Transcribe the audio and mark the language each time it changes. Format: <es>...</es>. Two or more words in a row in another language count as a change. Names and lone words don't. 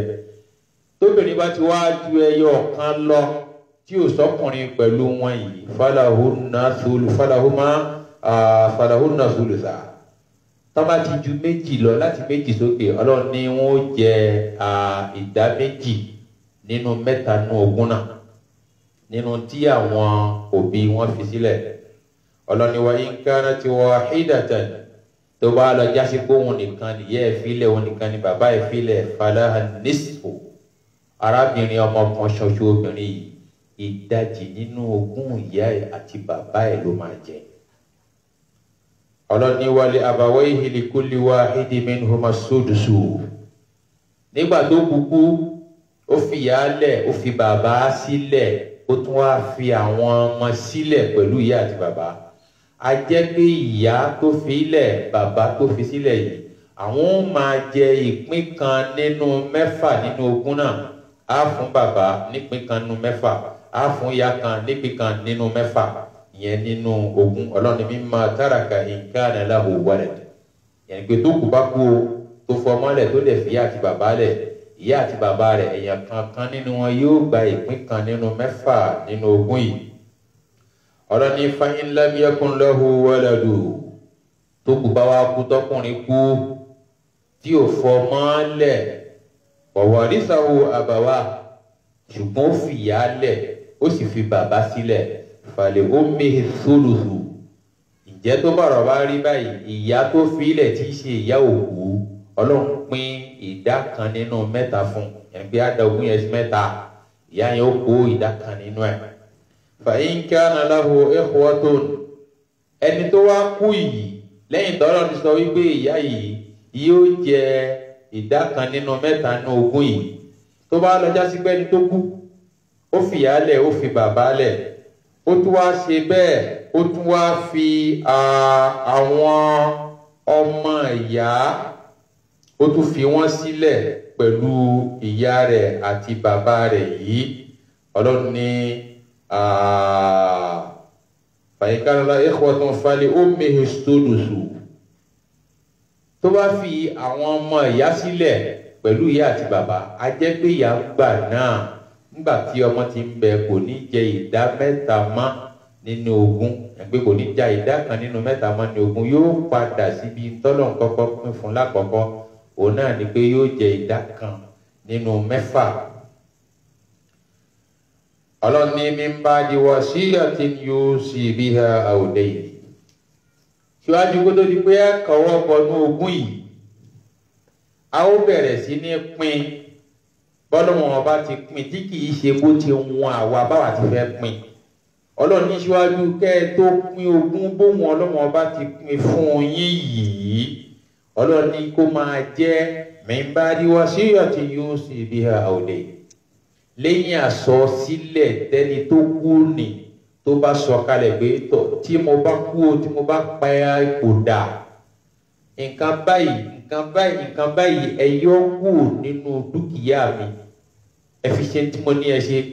<yo>Tóbìnrin bá ti wá ju ẹyọ kan lọ tí ò sọ́kùnrin pẹ̀lú wọn yìí,</yo> <ar>فلهن ثلثا.</ar> <yo>Tó bá ti ju méjì lọ, láti méjì sókè, Ọlọ́run ní wọ́n ó jẹ ìdá méjì nínú mẹ́ta nínú ogún náà, nínú tí àwọn òbí wọn fi sílẹ̀. Ọlọ́run ní</yo> <ar>وإن كانت واحدة,</ar> <yo>tó bá lọ jásí pé òun nìkan nìyẹ́ ẹ̀ fílẹ̀, òun nìkan ni bàbá ẹ̀ fílẹ̀,</yo> <ar>فلها النصف.</ar> <yo>Arábìnrin ọmọ kan ṣoṣo obìnrin yìí, ìdajì nínú ogún ìyá ẹ̀ àti bàbá ẹ̀ ló máa jẹ. Ọlọ́run ní</yo> <ar>ولأبويه لكل واحد منهما السدس.</ar> <yo>Nígbà tó kúkú, ó fi ìyá lẹ̀, ó fi bàbá sílẹ̀, ó tún wá fi àwọn ọmọ sílẹ̀ pẹ̀lú ìyá àti bàbá, a jẹ́ pé ìyá tó fi ilẹ̀, bàbá tó fi sílẹ̀ yìí, àwọn ó máa jẹ ìpín kan nínú 6 nínú ogún náà. Á fún bàbá nípín kan nínú 6, á fún ìyá kan nípín kan nínú 6, ìyẹn nínú ogún.</yo> <ar>Ọlọ́run مما ترك إن كان له ولد,</ar> <yo>ìyẹn pé tó kù bá kú o, tó fọmọ́lẹ̀ tó dẹ̀ fi ìyá àti bàbá lẹ̀, ìyá àti bàbá rẹ̀ èèyàn kankan nínú wọn yóò gba ìpín kan nínú 6 nínú ogún yìí. Ọlọ́run ní</yo> <ar>فإن لم يكن له ولد,</ar> <yo>tó kù bá wá kú, tọkùnrin kú tí ò fọmọ́lẹ̀,</yo> <ar>وورثه أبواه,</ar> <yo>ṣùgbọ́n ó fi ìyá lẹ̀ ó sì fi bàbá sílẹ̀,</yo> <ar>فلأمه الثلث.</ar> <yo>Ǹjẹ́ tó bọ̀rọ̀ bá rí báyìí, ìyá tó fi ilẹ̀ tí í ṣe ìyá òkú, Ọlọ́run pín ìdá kan nínú 3 fún, ẹni pé á da ogún yẹn sí 3, ìyá yẹn ó kó ìdá kan nínú ẹ̀.</yo> <ar>فإن كان له إخوة,</ar> <yo>ẹni tó wá kú yìí lẹ́yìn tọ́lọ́ ti sọ wípé ìyá yìí yóò jẹ ìdá kan nínú 3 nínú ogún yìí, tó bá lọ jásí pé ẹni tó kú ó fi ìyá lẹ̀ ó fi bàbá lẹ̀, ó tún wá ṣe bẹ́ẹ̀, ó tún wá fi àwọn ọmọ ìyá ó tún fi wọ́n sílẹ̀ pẹ̀lú ìyá rẹ̀ àti bàbá rẹ̀ yìí. Ọlọ́run ní</yo> <ar>فإن كان له إخوة فلأمه الثلث,</ar> <yo>tó bá fi àwọn ọmọ ìyá sílẹ̀ pẹ̀lú ìyá àti bàbá, a jẹ́ pé ìyá ń gbà náà nígbà tí ọmọ ti ń bẹ kò ní jẹ ìdá 3 mọ́ nínú ogún, ẹgbẹ́ kò ní já ìdá kan nínú 3 mọ́ nínú ogún, yóò padà síbi tọ́lọ̀ kọ́kọ́ pín fún lákọ̀ọ́kọ́, òun náà ni pé yóò jẹ ìdá kan nínú 6. Ọlọ́run ní</yo> <ar>من بعد وصية يوصي بها أو دين,</ar> <yo>síwájú kó tó di pé kọ́wọ́ bọnú ogún yìí, a ó bẹ̀rẹ̀ sí ní pín bọ́lọ́wọ́n ọba ti pín, tí kìí ṣe bó ti wọn àwa báwa ti fẹ́ pín. Ọlọ́run ní síwájú kẹ́ ẹ tó pín ogún bóun Ọlọ́run ọba ti pín fún yín yìí, Ọlọ́run ní kó máa jẹ́</yo> <ar>من بعد وصية يوصي بها أو دين,</ar> <yo>lẹ́yìn àsọsílẹ̀ tẹ́ni tó kú ni tó bá sọ kalẹ̀ pé tọ̀ tí mo bá kú o, tí mo bá pa ipò dà, nǹkan báyìí ẹ yọ kú nínú dúkìá mi, ẹ fi ṣe tí mo ní ẹ ṣe.</yo>